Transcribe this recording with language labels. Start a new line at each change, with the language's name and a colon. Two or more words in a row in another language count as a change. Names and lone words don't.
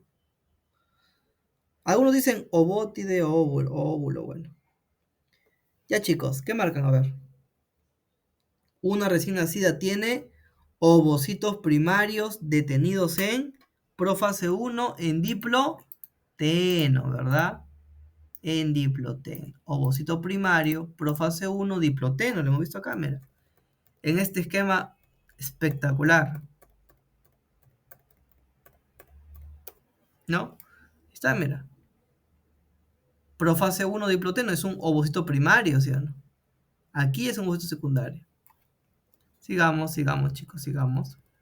Spanish: Algunos dicen ovótide o óvulo, bueno. Ya chicos, ¿qué marcan? A ver. Una recién nacida tiene ovocitos primarios detenidos en prófase 1 en diploteno, ¿verdad? En diploteno. Ovocito primario, prófase 1, diploteno. Lo hemos visto acá, mira. En este esquema espectacular. ¿No? Está, mira. Profase 1 diploteno es un ovocito primario, ¿sí o no? Aquí es un ovocito secundario. Sigamos, sigamos, chicos, sigamos.